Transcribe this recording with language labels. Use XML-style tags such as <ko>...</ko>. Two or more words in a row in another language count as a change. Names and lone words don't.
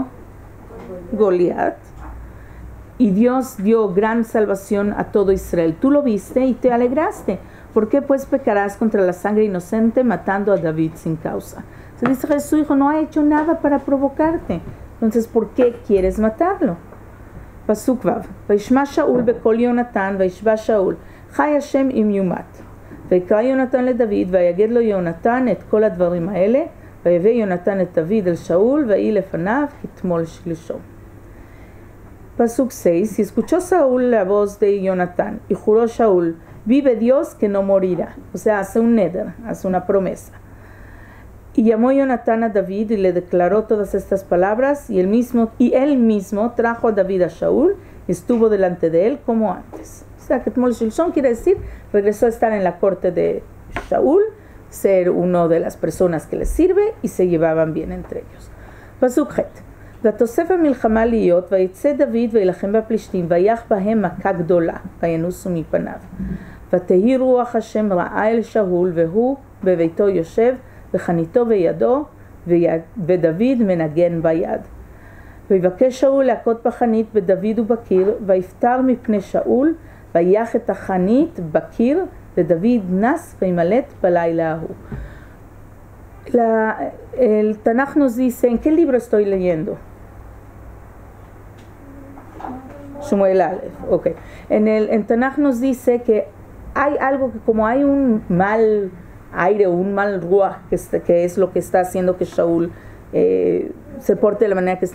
<es>Goliat. Y Dios dio gran salvación a todo Israel. Tú lo viste y te alegraste. ¿Por qué pues pecarás contra la sangre inocente matando a David sin causa? Se dice que su hijo no ha hecho nada para provocarte. Entonces, ¿por qué quieres matarlo?</es> <he>פסוק ו. וישמע שאול בקול יונתן, וישבע שאול, חי השם אם יומת. ויקרא יונתן לדוד, ויגד לו יונתן את כל הדברים האלה, ויבא יונתן את דוד אל שאול, ויהי לפניו כתמול שלשום. Pasuk 6.</he> <es>Y escuchó Saúl la voz de Jonatán, y juró Shaul, vive Dios que no morirá. O sea, hace un neder, hace una promesa. Y llamó Jonatán a David y le declaró todas estas palabras, y él mismo trajo a David a Shaul y estuvo delante de él como antes. O sea, que</es> <he>תמול שלשום</he> <es>quiere decir, regresó a estar en la corte de Shaul, ser uno de las personas que le sirve, y se llevaban bien entre ellos.</es> <he>פסוק ח. ותוסף המלחמה להיות, ויצא דוד וילחם בפלישתים, ויח בהם מכה גדולה, וינוסו מפניו. ותהי רוח השם רעה אל שאול, והוא בביתו יושב, וחניתו בידו, ודוד מנגן ביד. ויבקש שאול להכות בחנית בדוד ובקיר, ויפטר מפני שאול, ויח את החנית בקיר, ודוד נס וימלט בלילה ההוא.</he> <es>El Tanaj nos dice, ¿en qué libro estoy leyendo? Shmuel Aleph, ok. En Tanaj nos dice que hay algo que como hay un mal aire o un mal ruaj que es lo que está haciendo que Shaul se porte de la manera que está.</es>